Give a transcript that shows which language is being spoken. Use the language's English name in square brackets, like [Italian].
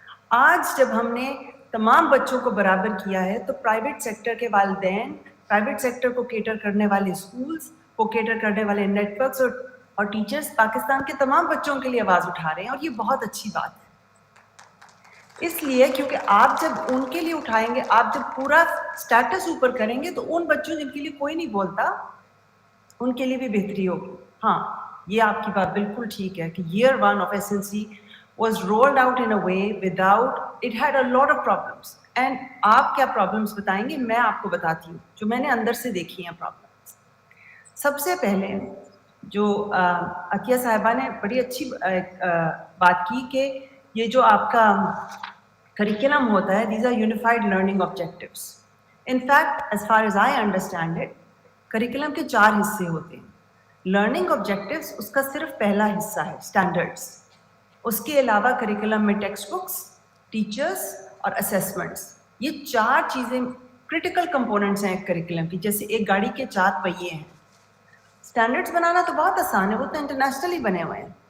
[Urdu] آج جب ہم نے تمام بچوں کو برابر کیا ہے تو پرائیویٹ سیکٹر کے والدین، پرائیویٹ سیکٹر کو کیٹر کرنے والے اسکولز کو کیٹر کرنے والے نیٹ ورکس اور ٹیچرز پاکستان کے تمام بچوں کے لیے آواز اٹھا رہے ہیں، اور یہ بہت اچھی بات ہے. اس لیے کیونکہ آپ جب ان کے لیے اٹھائیں گے، آپ جب پورا سٹیٹس اوپر کریں گے تو ان بچوں جن کے لیے کوئی نہیں بولتا ان کے لیے بھی بہتری ہوگی. ہاں، یہ آپ کی بات بالکل ٹھیک ہے کہ [English] year 1 of SNC was rolled out in a way without, it had a lot of problems. And [Urdu] آپ کیا پرابلمس بتائیں گے، میں آپ کو بتاتی ہوں جو میں نے اندر سے دیکھی ہیں پرابلمس. سب سے پہلے جو عطیہ صاحبہ نے بڑی اچھی بات کی کہ یہ جو آپ کا کریکلم ہوتا ہے, [English] these are unified learning objectives. In fact, as far as I understand it, [Urdu] curriculum کے 4 حصے ہوتے ہیں. لرننگ آبجیکٹیوز اس کا صرف پہلا حصہ ہے, اسٹینڈرڈس. اس کے علاوہ کریکلم میں ٹیکسٹ بکس, ٹیچرس اور اسیسمنٹس, یہ 4 چیزیں کرٹیکل کمپوننٹس ہیں ایک کریکلم کی. جیسے ایک گاڑی کے 4 پہیے ہیں. اسٹینڈرڈس بنانا تو بہت آسان ہے, وہ تو انٹرنیشنلی بنے ہوئے ہیں.